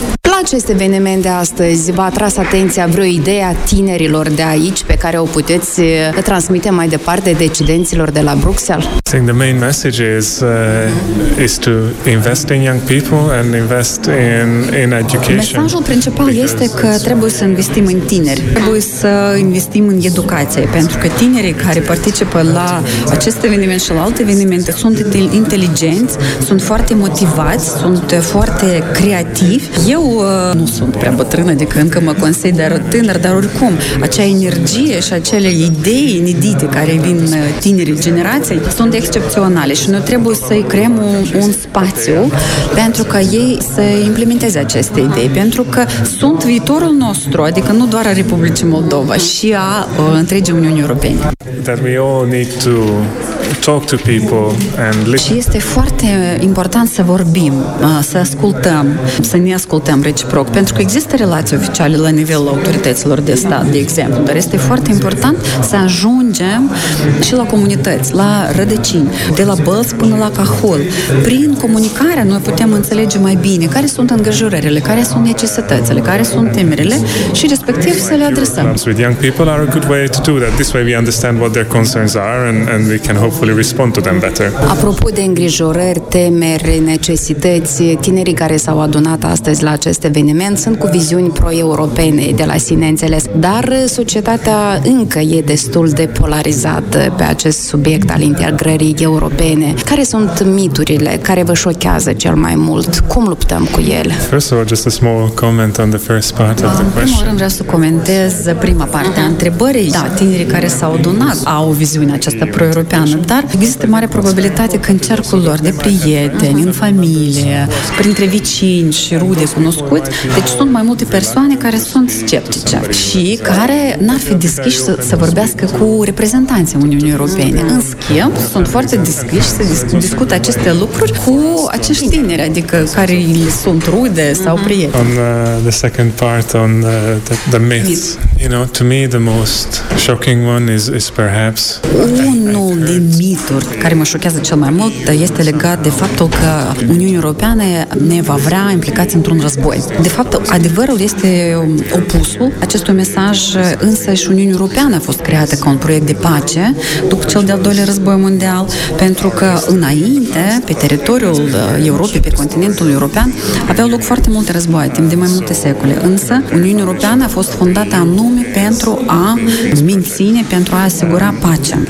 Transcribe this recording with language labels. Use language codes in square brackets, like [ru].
[ro] La acest eveniment de astăzi v-a atras atenția vreo idee a tinerilor de aici pe care o puteți transmite mai departe decidenților de la Bruxelles? [en] I think the main message is to invest in young people and invest in education. [ro] Mesajul principal este că trebuie să investim în tineri. Trebuie să investim în educație, pentru că tinerii care participă la acest eveniment și la alte evenimente sunt inteligenți, sunt foarte motivați, sunt foarte creativi. Eu nu sunt prea bătrână, adică încă mă consider tânăr, dar oricum, acea energie și acele idei inedite care vin tinerii generației sunt excepționale și noi trebuie să-i creăm un spațiu pentru ca ei să implementeze aceste idei, pentru că sunt viitorul nostru, adică nu doar a Republicii Moldova, și a întregii Uniunii Europene. [en] That we all need to talk to people and listen. [ro] Și este foarte important să vorbim, să ascultăm, să ne ascultăm reciproc, pentru că există relații oficiale la nivelul autorităților de stat, de exemplu, dar este foarte important să ajungem și la comunități, la rădăcini, de la Bălți până la Cahul. Prin comunicare noi putem înțelege mai bine care sunt angajurările, care sunt necesitățile, care sunt temerile și respectiv să le adresăm. [en] With young people are a good way to do that. This way we understand what their concerns are and we can hopefully respond to them better. [ro] Apropo de îngrijorări, temeri, necesități, tinerii care s-au adunat astăzi la acest eveniment sunt cu viziuni pro-europene de la sine înțeles, dar societatea încă e destul de polarizată pe acest subiect al integrării europene. Care sunt miturile care vă șochează cel mai mult? Cum luptăm cu ele? [en] First of all, just a small comment on the first part of the question. [ro] În primul rând vreau să comentez prima parte a întrebării. Da, tinerii care s-au adunat au o viziune aceasta pro-europeană, dar există mare probabilitate că în cercul lor de prieteni, în familie, printre vecini și rude cunoscuți, deci sunt mai multe persoane care sunt sceptice și care n-ar fi deschiși să vorbească cu reprezentanții Uniunii Europene. În schimb, sunt foarte deschiși să discute aceste lucruri cu acești tineri, adică care sunt rude sau prieteni. [en] On the second part, on the myths, you know, to me the most shocking one is perhaps... [ro] Unul din mituri care mă șochează cel mai mult este legat de faptul că Uniunea Europeană ne va vrea implicați într-un război. De fapt, adevărul este opusul acestui mesaj, însă și Uniunea Europeană a fost creată ca un proiect de pace după cel de-al doilea război mondial, pentru că înainte, pe teritoriul Europei, pe continentul european, aveau loc foarte multe războaie timp de mai multe secole, însă Uniunea Europeană a fost fondată anume pentru a menține, pentru a asigura pacea.